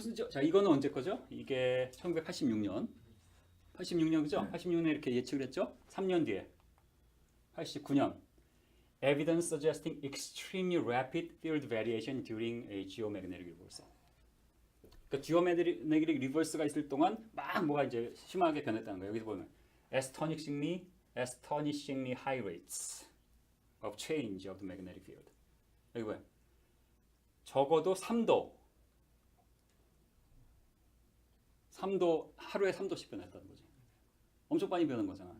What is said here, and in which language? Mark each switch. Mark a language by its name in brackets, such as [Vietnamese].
[Korean] 자 이거는 언제 거죠? 이게 1986년. 86년 그죠? 86년에 이렇게 예측을 했죠? 3년 뒤에 89년. [English] Evidence suggesting extremely rapid field variation during a geomagnetic reversal. [Korean] 그러니까 [English] geomagnetic reverse [Korean] 가 있을 동안 막 뭐가 이제 심하게 변했다는 거예요. 여기서 보면 [English] astonishingly high rates of change of the magnetic field. [Korean] 여기 보면 적어도 3도 하루에 3도씩 변했다는 거지. 엄청 많이 변한 거잖아.